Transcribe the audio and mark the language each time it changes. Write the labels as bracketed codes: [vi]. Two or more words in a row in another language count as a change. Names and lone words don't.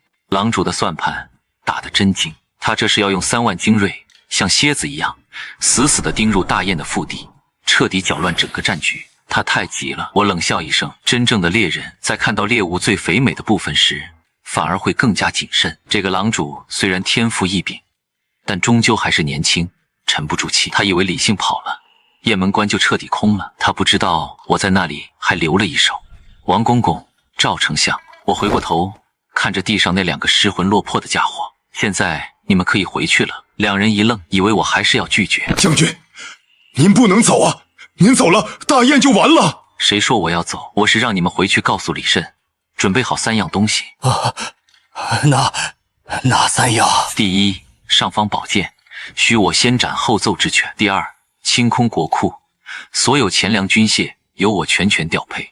[zh] 狼主的算盤打得真精，他這是要用3萬精銳，像蠍子一樣死死地盯入大雁的腹地，徹底攪亂整個戰局。他太急了，我冷笑一聲。真正的獵人在看到獵物最肥美的部分時，反而會更加謹慎。這個狼主雖然天賦異稟，但終究還是年輕，沉不住氣。他以為李信跑了，雁門關就徹底空了。他不知道我在那裡還留了一手。王公公，趙丞相。我回過頭看着地上那2個失魂落魄的家伙。現在你們可以回去了。2人一愣，以為我還是要拒絕。將軍，您不能走啊！您走了，大雁就完了。誰說我要走？我是讓你們回去告訴李慎，準備好3樣東西。哪3樣？第一，尚方寶劍，許我先斬後奏之權。第二，清空國庫，所有錢糧軍械由我全權調配。